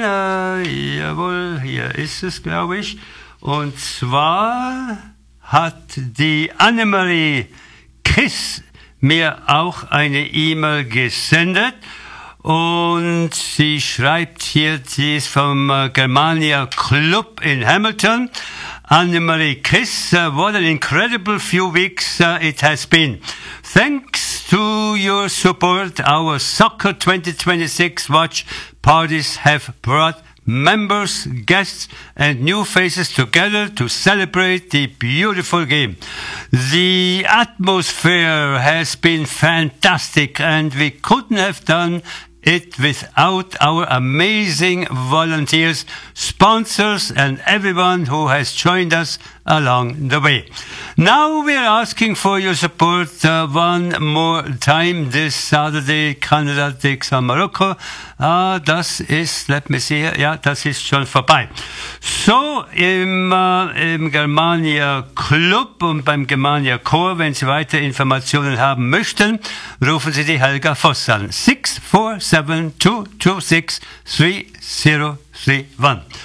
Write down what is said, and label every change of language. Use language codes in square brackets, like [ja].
[de] Jawohl, hier ist es, glaube ich. Und zwar hat die Annemarie Kiss mir auch eine E-Mail gesendet. Und sie schreibt hier, sie ist vom Germania Club in Hamilton. [en] Annemarie Kiss, what an incredible few weeks it has been. Thanks to your support, our Soccer 2026 watch parties have brought members, guests, and new faces together to celebrate the beautiful game. The atmosphere has been fantastic, and we couldn't have done it without our amazing volunteers, sponsors, and everyone who has joined us along the way. Now we are asking for your support one more time this Saturday, Canada takes on Morocco. [de] Das ist schon vorbei. So, im Germania Club und beim Germania Chor, wenn Sie weitere Informationen haben möchten, rufen Sie die Helga Voss an. 647-226-3031.